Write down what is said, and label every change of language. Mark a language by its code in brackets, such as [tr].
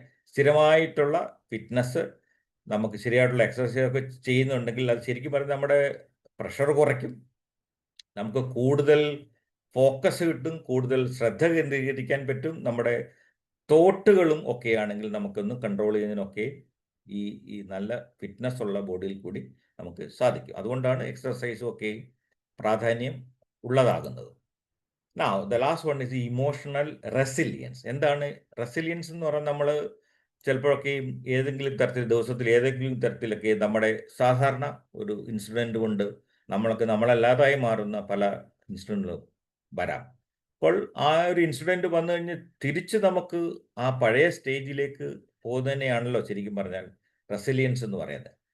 [ml] സ്ഥിരമായിട്ടുള്ള fitness, നമുക്ക് ശരിയായിട്ടുള്ള exercise ഒക്കെ ചെയ്യുന്നുണ്ടെങ്കിൽ അത് ശരിക്കും പറഞ്ഞാൽ നമ്മുടെ പ്രഷർ കുറയ്ക്കും, നമുക്ക് കൂടുതൽ ഫോക്കസ് കിട്ടും, കൂടുതൽ ശ്രദ്ധ കേന്ദ്രീകരിക്കാൻ പറ്റും. നമ്മുടെ തോട്ടുകളും ഒക്കെ ആണെങ്കിൽ നമുക്കൊന്ന് കൺട്രോൾ ചെയ്യുന്നതിനൊക്കെ ഈ നല്ല ഫിറ്റ്നസ് ഉള്ള ബോഡിയിൽ കൂടി നമുക്ക് സാധിക്കും. അതുകൊണ്ടാണ് എക്സസൈസും ഒക്കെ പ്രാധാന്യം ഉള്ളതാകുന്നത്. [en] Now, the last one is the emotional resilience. [ml] എന്താണ് റെസിലിയൻസ് എന്ന് പറഞ്ഞാൽ നമ്മൾ ചിലപ്പോഴൊക്കെ ഏതെങ്കിലും തരത്തിൽ ദിവസത്തിൽ ഏതെങ്കിലും തരത്തിലൊക്കെ നമ്മുടെ സാധാരണ ഒരു ഇൻസിഡൻറ്റ് കൊണ്ട് നമ്മളല്ലാതായി മാറുന്ന പല ഇൻസിഡൻറ്റുകളും വരാം. അപ്പോൾ ആ ഒരു ഇൻസിഡൻറ്റ് വന്നു കഴിഞ്ഞ് തിരിച്ച് നമുക്ക് ആ പഴയ സ്റ്റേജിലേക്ക് പോകുന്നതിനെയാണല്ലോ ശരിക്കും പറഞ്ഞാൽ റെസിലിയൻസ് എന്ന് പറയുന്നത്.